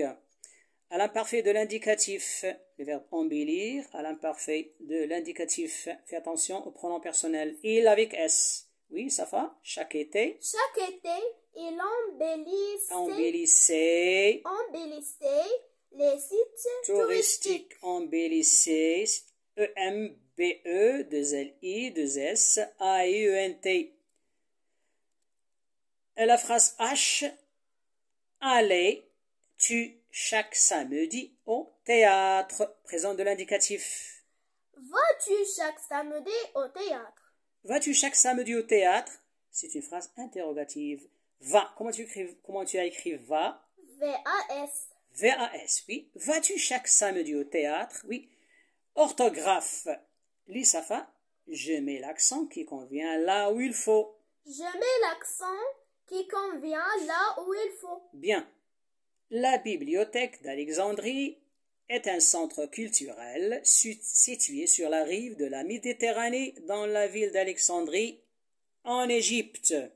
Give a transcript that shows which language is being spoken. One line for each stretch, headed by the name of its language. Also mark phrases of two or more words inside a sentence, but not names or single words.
French: À l'imparfait de l'indicatif, le verbe embellir, à l'imparfait de l'indicatif. Fais attention au pronom personnel. Il avec S. Oui, ça va? Chaque été. Chaque été, il embellissait les sites touristiques. Embellissait. E-M-B-E-2-L-I-2-S-A-I-E-N-T. La phrase H. Allais-tu chaque samedi au théâtre? Présent de l'indicatif. Vas-tu chaque samedi au théâtre? Vas-tu chaque samedi au théâtre? C'est une phrase interrogative. Va. Comment tu as écrit va? V-A-S. V-A-S, oui. Vas-tu chaque samedi au théâtre? Oui. Orthographe. Lis Safa. Je mets l'accent qui convient là où il faut. Je mets l'accent qui convient là où il faut. Bien. La bibliothèque d'Alexandrie est un centre culturel situé sur la rive de la Méditerranée dans la ville d'Alexandrie, en Égypte.